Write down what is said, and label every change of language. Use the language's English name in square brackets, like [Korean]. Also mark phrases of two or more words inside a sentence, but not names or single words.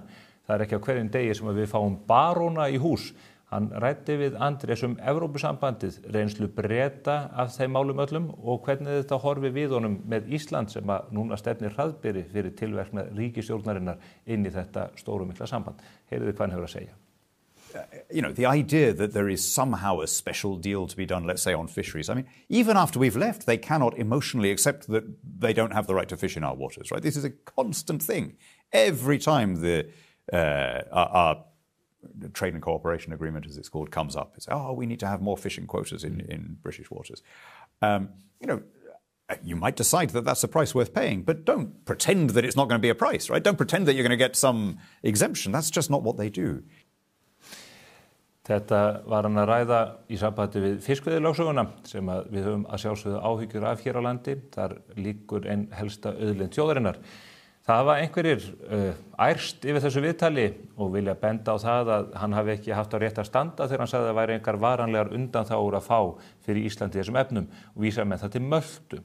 [Icelandic] Það ekki á hverjum degi sem við fáum baróna í hús. Hann ræddi við Andrés Evrópusambandið, reynslu Breta af þeim málum öllum og hvernig þetta horfi við honum með Ísland sem núna stefnir hraðbyri fyrir tilverknað ríkisstjórnarinnar inn í þetta stóru mikla samband. Heyrðu hvað hann hefur að segja. [English] You know, the idea that there is somehow a special deal to be done, let's say, on fisheries. I mean, even after we've left, they cannot emotionally accept that they don't have the right to fish in our waters, right? This is a constant thing. Every time our trade and cooperation agreement, as it's called, comes up, it's, we need to have more fishing quotas in British waters. You know, you might decide that that's a price worth paying, but don't pretend that it's not going to be a price, right? Don't pretend that you're going to get some exemption. That's just not what they do. [Icelandic] Þetta var hann að ræða í sambandi við fiskveiðilögsöguna sem við höfum að sjálfsögðu áhyggjur af hér á landi. Þar liggur ein helsta auðlind þjóðarinnar. Það var einhverjir ærst yfir þessu viðtali og vilja benda á það að hann hafi ekki haft á rétt að standa þegar hann sagði að það væri einhver varanlegar undanþágur að fá fyrir Íslandi í þessum efnum og vísa með það til Möltu.